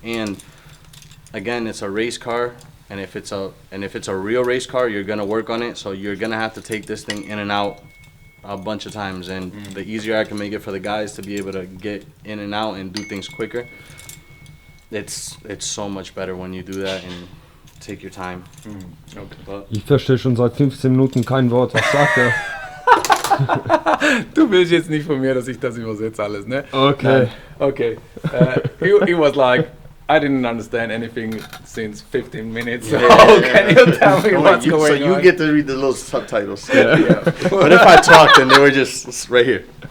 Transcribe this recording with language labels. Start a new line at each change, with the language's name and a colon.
English: And again, it's a race car, and if it's a real race car, you're gonna work on it. So you're gonna have to take this thing in and out a bunch of times. And the easier I can make it for the guys to be able to get in and out and do things quicker, it's so much better when you do that and take your time. Okay. But
German: Ich verstehe schon seit 15 Minuten kein Wort. Was sagt er? Du willst jetzt nicht von mir, dass ich das übersetze alles, ne? Okay. Nein. Okay.
English: He was like, I didn't understand anything since 15 minutes. So can you tell me what's going on? So you get to read the little subtitles. Yeah. But if I talked, then they were just right here.